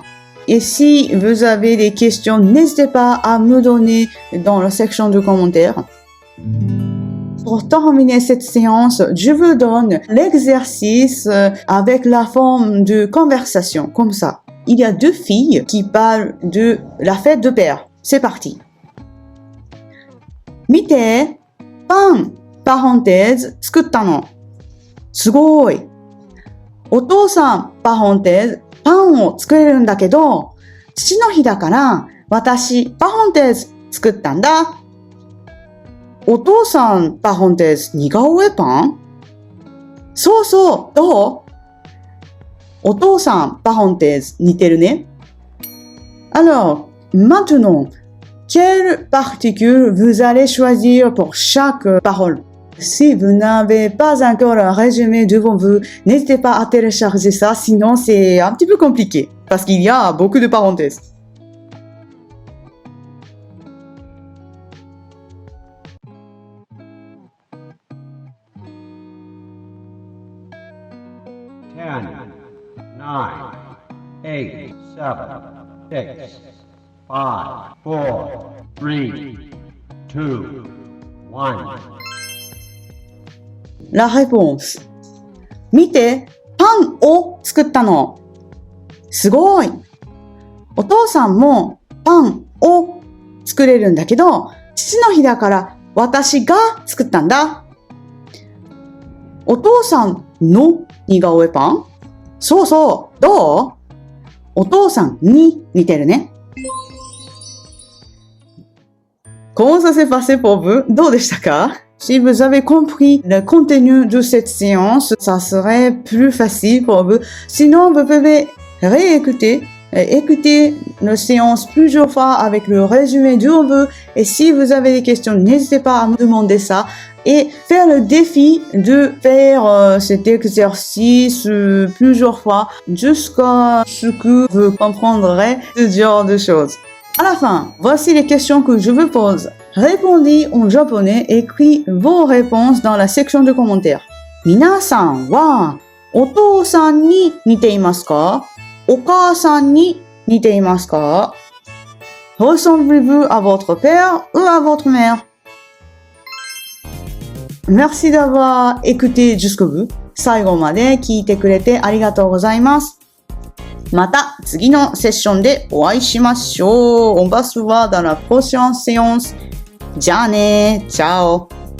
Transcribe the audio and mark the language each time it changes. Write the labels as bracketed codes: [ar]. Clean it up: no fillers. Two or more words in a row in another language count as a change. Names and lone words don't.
[fr] Et si vous avez des questions, n'hésitez pas à me donner dans la section de commentaires. Pour terminer cette séance, je vous donne l'exercice avec la forme de conversation, comme ça. Il y a deux filles qui parlent de la fête de père. C'est parti. [ja] Mite, pan, parenthèse, tsukutta no. すごい。お父さん、parenthèse、パンを作れるんだけど、父の日だから、私、パレンテーズ作ったんだ。お父さん、パレンテーズ、似顔絵パン？そうそう、どう？お父さん、パレンテーズ、似てるね。 [fr] Alors, maintenant, quelle particule vous allez choisir pour chaque parole? Si vous n'avez pas encore un résumé devant vous, n'hésitez pas à télécharger ça, sinon c'est un petit peu compliqué, parce qu'il y a beaucoup de parenthèses. [en] Ten, 9, 8, 7, 6, 5, 4, 3, 2, 1. [fr] La réponse. [ja] 見て、パンを作ったの。すごい。お父さんもパンを作れるんだけど、父の日だから私が作ったんだ。お父さんの似顔絵パン？そうそう。どう？お父さんに似てるね。 [fr] Comment ça s'est passé pour vous? [ja] どうでしたか? [fr] Si vous avez compris le contenu de cette séance, ça serait plus facile pour vous. Sinon, vous pouvez réécouter, écouter la séance plusieurs fois avec le résumé devant vous. Et si vous avez des questions, n'hésitez pas à me demander ça. Et faire le défi de faire cet exercice plusieurs fois jusqu'à ce que vous comprendrez ce genre de choses. À la fin, voici les questions que je vous pose. Répondez en japonais et écrivez vos réponses dans la section de commentaires. [ja] 皆さんはお父さんに似ていますか？お母さんに似ていますか？ [fr] Ressemblez-vous à votre père ou à votre mère? Merci d'avoir écouté jusqu'au bout. [ja] 最後まで聞いてくれてありがとうございます。また次のセッションでお会いしましょう。 [fr] On va se voir dans la prochaine séance. [ja] じゃあね。Ciao.